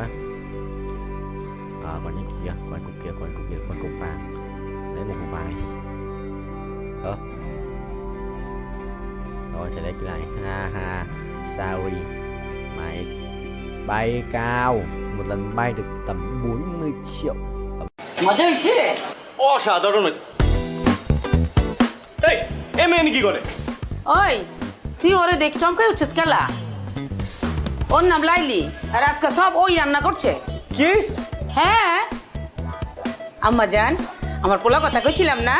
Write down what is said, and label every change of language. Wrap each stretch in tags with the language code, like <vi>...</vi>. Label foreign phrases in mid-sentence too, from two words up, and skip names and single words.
<vi>Còn những cục kia, còn cục vàng. Lấy một cục vàng đi. Rồi trở lại cái này. Ha sorry. Mày bay cao. Một lần bay được tầm 40 triệu.</vi> <bn>মজা হচ্ছে অসাধারণ হচ্ছে। এই এমএন কি করে? ওই তুই ওরে দেখ চমকাই উঠছিস কেলা? ওর নাম লাইলি আর আজকে সব ওই রান্না করছে। কি? হ্যাঁ আম্মা জান আমার পোলা কথা কইছিলাম না?</bn>